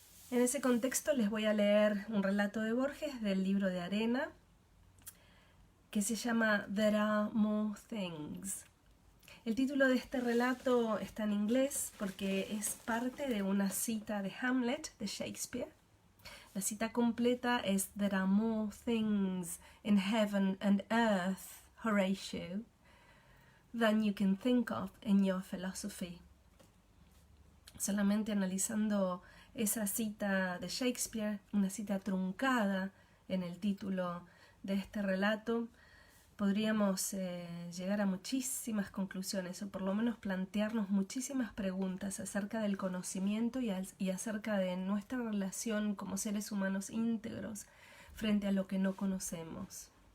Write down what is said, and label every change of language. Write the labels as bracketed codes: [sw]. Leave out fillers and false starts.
[es] En ese contexto les voy a leer un relato de Borges del libro de Arena que se llama There Are More Things. El título de este relato está en inglés porque es parte de una cita de Hamlet de Shakespeare. La cita completa es [en] There are more things in heaven and earth, Horatio, than you can think of in your philosophy. [es] Solamente analizando esa cita de Shakespeare, una cita truncada en el título de este relato, podríamos llegar a muchísimas conclusiones o por lo menos plantearnos muchísimas preguntas acerca del conocimiento y acerca de nuestra relación como seres humanos íntegros frente a lo que no conocemos.